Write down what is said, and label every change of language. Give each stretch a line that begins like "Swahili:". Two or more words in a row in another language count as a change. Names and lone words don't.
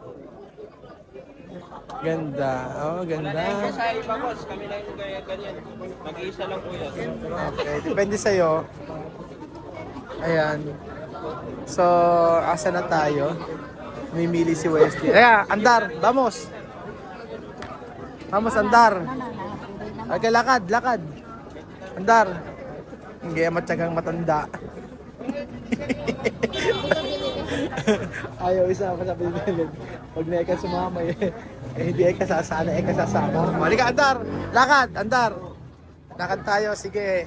Filipino: Ganda. Oh, ganda. Sa iba boss, kami lang yung kaya ganyan. Mag-iisa lang po yan. Okay, depende sa'yo. Ayan. So, asa na tayo? Mimili si Wesley. Ayan,
Spanish: andar, vamos! Vamos, andar!
Filipino: Okay, lakad. Andar! Hindi, matyagang matanda. Ayaw, isa pa sabi nila. Pag na ika sumama eh. Hindi ika sasana, ika sasama. Halika, andar! Lakad, andar! Lakad tayo, sige.